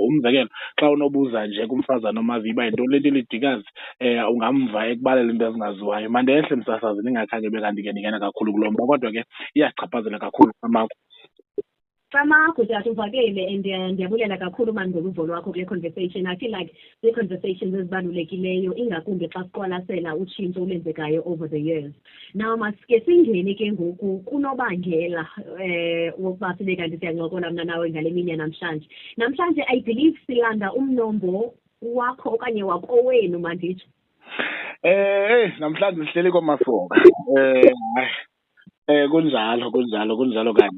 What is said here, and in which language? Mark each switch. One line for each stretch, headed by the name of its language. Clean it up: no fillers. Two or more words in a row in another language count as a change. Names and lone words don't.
Xhosa: Umzekelo, xa unobuza nje kumfazana omaziyo uba yintoni le nto ilidikazi, ungamva ekubalela into ezingaziwayo. Mandehle msasazi ndingakhange bekanti ke ndingena kakhulu kulo mba, kodwa ke iyasichaphazela kakhulu amakho. Samakho tata uvakele and ndiyabulela kakhulu mani ngoluvo lwakho kule conversation.
English: I feel like the conversations
Xhosa: ezibalulekileyo ingakumbi xa siqwalasela utshintsho olenzekayo
English: over the years.
Xhosa: Now masike singene ke ngoku kunobangela wokuba sibe kanti siyancokola mna nawe ngale mini yanamhlanje. Namhlanje
English: I believe
Xhosa: silanda umnombo wakho okanye wakowenu manditsho. Namhlanje sihleli koMasoka. Kunjalo kanye.